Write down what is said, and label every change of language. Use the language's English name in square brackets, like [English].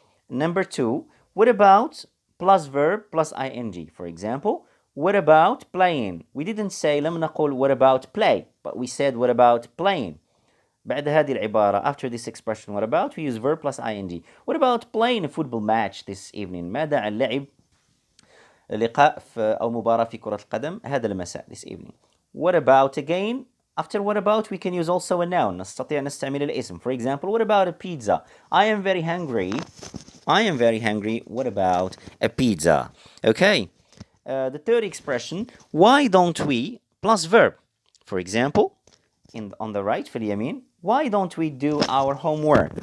[English] Number 2, what about plus verb plus ing. For example, what about playing? We didn't say [Arabic] لم نقل [English] what about play, but we said what about playing. [Arabic] بعد هذه العبارة, [English] after this expression what about, we use verb plus ing. What about playing a football match this evening? [Arabic] ماذا عن لعب لقاء أو مباراة في كرة القدم هذا المساء, [English] this evening. What about again? After what about we can use also a noun. [Arabic] نستطيع نستعمل الاسم. [English] For example, what about a pizza? I am very hungry. I am very hungry. What about a pizza? Okay. The third expression, why don't we plus verb. For example, on the right [Arabic] في اليمين, [English] why don't we do our homework?